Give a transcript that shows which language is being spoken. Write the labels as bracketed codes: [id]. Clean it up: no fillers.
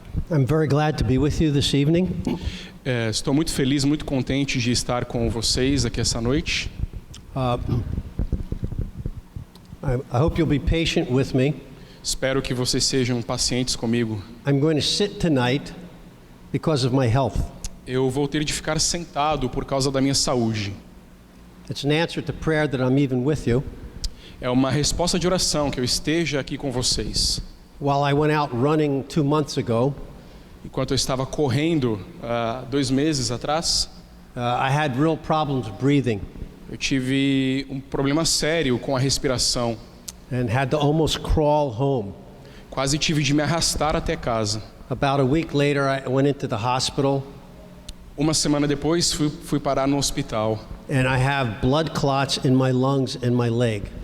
[en] I'm very glad to be with you this evening. [pt] Estou muito feliz, muito contente de estar com vocês aqui essa noite. [en] I hope you'll be patient with me. [pt] Espero que vocês sejam pacientes comigo. [en] I'm going to sit tonight because of my health. [pt] Eu vou ter de ficar sentado por causa da minha saúde. [en] It's an answer to prayer that I'm even with you. [pt] É uma resposta de oração que eu esteja aqui com vocês. [en] While I went out running 2 months ago, [pt] Enquanto eu estava correndo 2 meses atrás, [en] I had real problems breathing [pt] eu tive um problema sério com a respiração. [en] and had to almost crawl home. [pt] Quase tive de me arrastar até casa. [en] About a week later, I went into the hospital [pt] Uma semana depois fui parar no hospital. [en] and I have blood clots in my lungs and my leg.